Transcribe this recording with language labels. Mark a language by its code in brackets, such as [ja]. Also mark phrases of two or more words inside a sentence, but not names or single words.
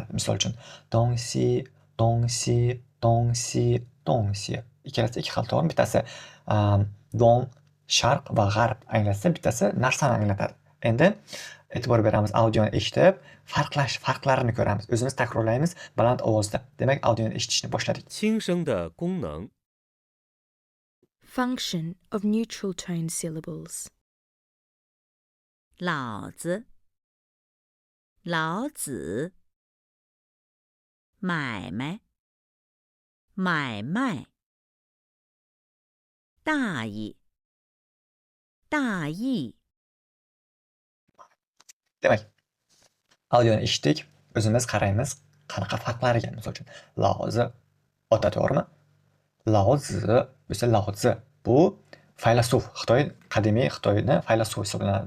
[uz] Misol uchun, [zh] 东西，东西，东西，东西. [uz] Ikkalasi ikki xil, to'g'rimi? Bittasi dong sharq va g'arb anglatsa, bittasi narsani anglatadi. Endi e'tibor beramiz, audioni eshitib, farqlarini ko'ramiz. O'zimiz takrorlaymiz baland ovozda. Demak, audioni eshitishni boshladik. [zh] 轻声的功能 [en] Function of neutral tone syllables. [zh] 老子，老子，买卖，买卖，大意，大意， [uz] Demak, audioni eshitdik, o'zimiz qaraymiz qanaqa farqlariga. Misol uchun, laozi ota, to'g'rimi? Laozi bo'lsa laozi. Bu faylasuf, qadimiy Xitoyni faylasufi hisoblanadi.